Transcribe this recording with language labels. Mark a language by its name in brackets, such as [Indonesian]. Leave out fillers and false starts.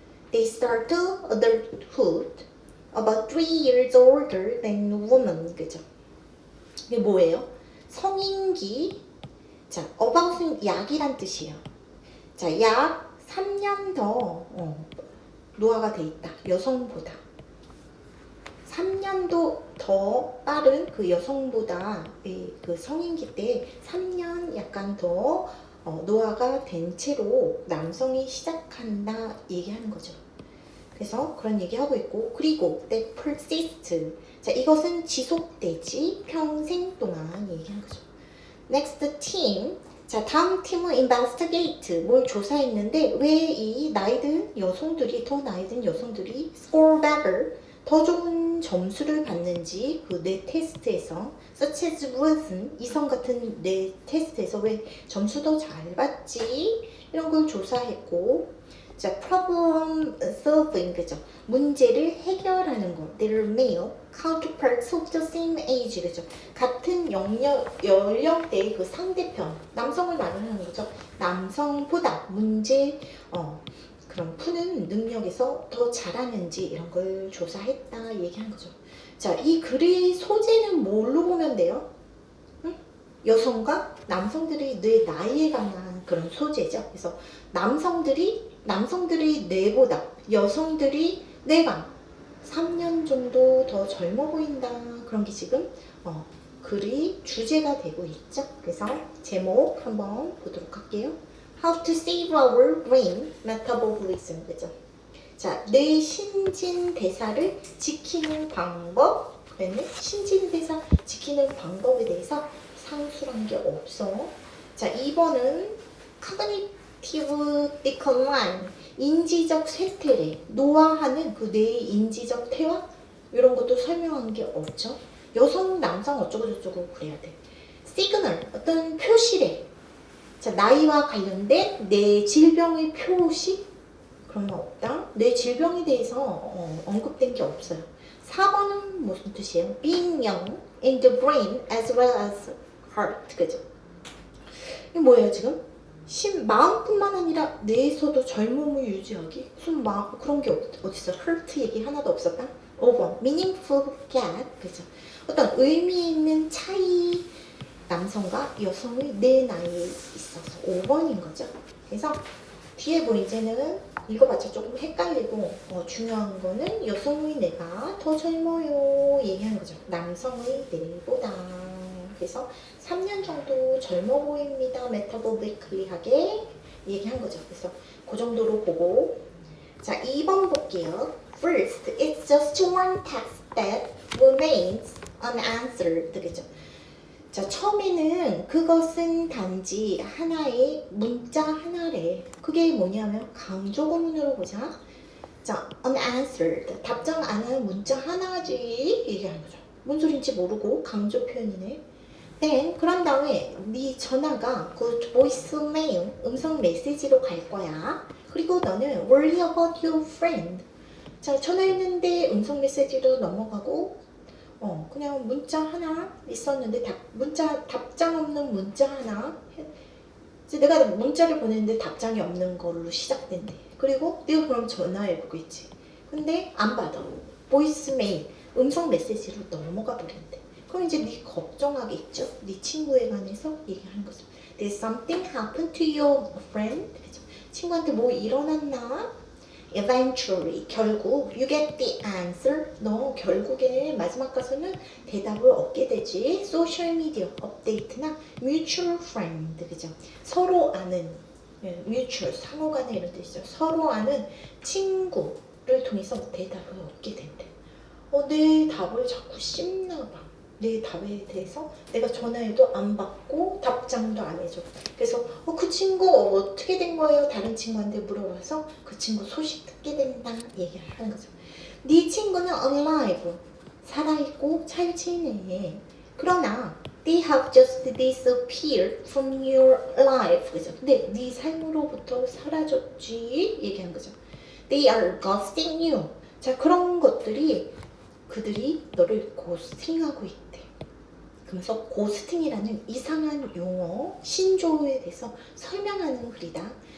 [English] They start adulthood about 3 years older than women, [Korean] 그죠? 이게 뭐예요? 성인기. 자, about은 약이란 뜻이에요. 자, 약 3년 더 노화가 돼 있다. 여성보다. 3년도 더 빠른 그 여성보다 그 성인기 때 3년 약간 더 노화가 된 채로 남성이 시작한다 얘기하는 거죠. 그래서 그런 얘기하고 있고, 그리고 [English] that persist. [Korean] 자, 이것은 지속되지 평생 동안 얘기하는 거죠. [English] next team. [Korean] 자, 다음 팀은 investigate. 뭘 조사했는데 왜 이 더 나이 든 여성들이 [English] score better, [Korean] 더 좋은 점수를 받는지 그 뇌 테스트에서 [English] such as [Korean] 무슨 이성 같은 뇌 테스트에서 왜 점수 더 잘 받지 이런 걸 조사했고, 자, [English] problem solving, [Korean] 그죠? 문제를 해결하는 거. [English] They're male counterparts of the same age, [Korean] 그죠? 같은 연령대의 그 상대편, 남성을 말하는 거죠. 남성보다 문제 그런 푸는 능력에서 더 잘하는지 이런 걸 조사했다 얘기하는 거죠. 자, 이 글의 소재는 뭘로 보면 돼요? 응? 여성과 남성들이 뇌 나이에 관한 그런 소재죠. 그래서 남성들이 뇌보다 여성들이 뇌가 3년 정도 더 젊어 보인다. 그런 게 지금 글이 주제가 되고 있죠. 그래서 제목 한번 보도록 할게요. [English] How to save our brain metabolism, [Korean] 그죠? 자, 뇌 신진대사를 지키는 방법. 그러면 신진대사 지키는 방법에 대해서 상술한 게 없어. 자, 2번은 [English] cognitive decline, [Korean] 인지적 쇠퇴래, 노화하는 그 뇌의 인지적 퇴화 이런 것도 설명한 게 없죠. 여성, 남성 어쩌고 저쩌고 그래야 돼. 시그널, 어떤 표시래. 자, 나이와 관련된 뇌 질병의 표시 그런 거 없다. 뇌 질병에 대해서 언급된 게 없어요. 4번은 무슨 뜻이에요? [English] Being young in the brain as well as heart, [Korean] 그죠? 이게 뭐예요 지금? 마음뿐만 아니라 뇌에서도 젊음을 유지하기? 무슨 그런 게 어딨어? heart 얘기 하나도 없었다? 5번 [English] meaningful gap, [Korean] 그죠? 어떤 의미 있는 차이, 남성과 여성의 내 나이에 있어서 5번인 거죠. 그래서 뒤에 뭐 이제는 읽어봤자 조금 헷갈리고 중요한 거는 여성의 뇌가 더 젊어요 얘기하는 거죠. 남성의 뇌보다. 그래서 3년 정도 젊어 보입니다. 메타보리클리하게 얘기한 거죠. 그래서 그 정도로 보고, 자, 2번 볼게요. [English] First, it's just one text that remains unanswered, [Korean] 그죠? 자, 처음에는 그것은 단지 하나의 문자 하나래. 그게 뭐냐면 강조구문으로 보자. 자, unanswered, 답장 안 하는 문자 하나지 얘기하는 거죠. 뭔 소린지 모르고 강조 표현이네. Then 그런 다음에 네 전화가 그 voicemail, 음성 메시지로 갈 거야. 그리고 너는 [English] worry about your friend. [Korean] 자, 전화했는데 음성 메시지로 넘어가고 그냥 문자 하나 있었는데 답장 없는 문자 하나. 이제 내가 문자를 보냈는데 답장이 없는 걸로 시작된대. 그리고 내가 그럼 전화해보겠지. 근데 안 받아. 보이스메일, 음성 메시지로 넘어가 버린대. 그럼 이제 네 걱정하겠죠. 네 친구에 관해서 얘기하는 거죠. [English] Did something happen to your friend? [Korean] 그죠? 친구한테 뭐 일어났나? [English] Eventually, [Korean] 결국 [English] you get the answer. [Korean] 너 결국에 마지막 가서는 대답을 얻게 되지. 소셜 미디어 업데이트나 [English] mutual friend, [Korean] 그죠? 서로 아는 mutual, 상호 간에 이런 뜻이죠. 서로 아는 친구를 통해서 대답을 얻게 된대. 내 답을 자꾸 씹나 봐. 내 답에 대해서 내가 전화해도 안 받고 답장도 안 해줘. 그래서 그 친구 어떻게 된 거예요? 다른 친구한테 물어봐서 그 친구 소식 듣게 된다 얘기를 하는 거죠. 네 친구는 alive, 살아있고 잘 지내. 그러나 [English] they have just disappeared from your life. [Korean] 그죠? 근데 네 삶으로부터 사라졌지 얘기한 거죠. [English] They are ghosting you. [Korean] 자, 그런 것들이 그들이 너를 고스팅하고 있대. 그러면서 고스팅이라는 이상한 용어, 신조어에 대해서 설명하는 글이다.